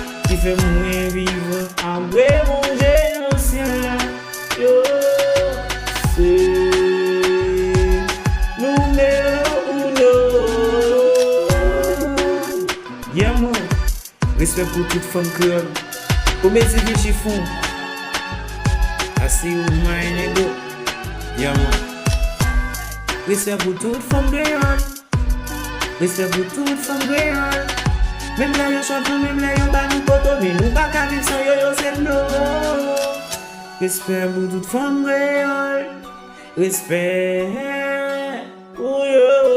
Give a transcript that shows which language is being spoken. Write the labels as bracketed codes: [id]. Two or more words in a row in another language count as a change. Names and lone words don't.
[ht] Ki fè mwen viv apre Bondye nan syèl la. Yo, se nimewo uno. [en] Yeah, man. [ht] Respè pou tout fanm kreyòl. Kòm e tou vye chifon. [en] I see you, my nigga. Yeah, man. [ht] Respè pou tout fanm kreyòl. Respè pou tout fanm kreyòl. Menm lè yo chanti, menm lè yo ba nou poto, men nou pa ka viv sans yo, yo, se nou. Respè pou tout fanm kreyòl. Respè pou yo.